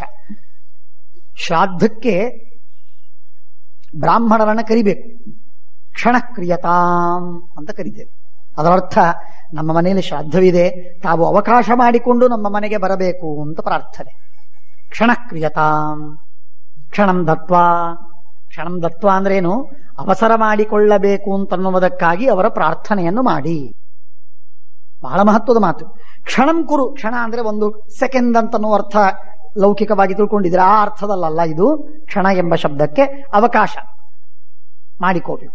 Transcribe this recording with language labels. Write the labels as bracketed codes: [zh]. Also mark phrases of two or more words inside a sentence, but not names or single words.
[kn] ಶ್ರಾದ್ದಕ್ಕೆ ಬ್ರಾಹ್ಮಣರನ್ನ ಕರಿಬೇಕು, [sa] ಕ್ಷಣ ಕ್ರಿಯತಾಂ [kn] ಅಂತ ಕರಿತೇವೆ. ಅದರರ್ಥ ನಮ್ಮ ಮನೆಯಲ್ಲಿ ಶ್ರಾದ್ದವಿದೆ, ತಾವು ಅವಕಾಶ ಮಾಡಿಕೊಂಡು ನಮ್ಮ ಮನೆಗೆ ಬರಬೇಕು ಅಂತ ಪ್ರಾರ್ಥನೆ. [sa] ಕ್ಷಣ ಕ್ರಿಯತಾಂ ಕ್ಷಣಂ ದತ್ವಾ. ಕ್ಷಣಂ ದತ್ವಾ [kn] ಅಂದ್ರೇನು? ಅವಸರ ಮಾಡಿಕೊಳ್ಳಬೇಕು ಅಂತನ್ನುವುದಕ್ಕಾಗಿ ಅವರ ಪ್ರಾರ್ಥನೆಯನ್ನು ಮಾಡಿ. ಬಹಳ ಮಹತ್ವದ ಮಾತು. [sa] ಕ್ಷಣಂ ಕುರು. [kn] ಕ್ಷಣ ಅಂದ್ರೆ ಒಂದು ಸೆಕೆಂಡ್ ಅಂತನೋ ಅರ್ಥ ಲೌಕಿಕವಾಗಿ ತಿಳ್ಕೊಂಡಿದ್ರೆ, ಆ ಅರ್ಥದಲ್ಲ ಇದು. ಕ್ಷಣ ಎಂಬ ಶಬ್ದಕ್ಕೆ ಅವಕಾಶ ಮಾಡಿಕೋಬೇಕು.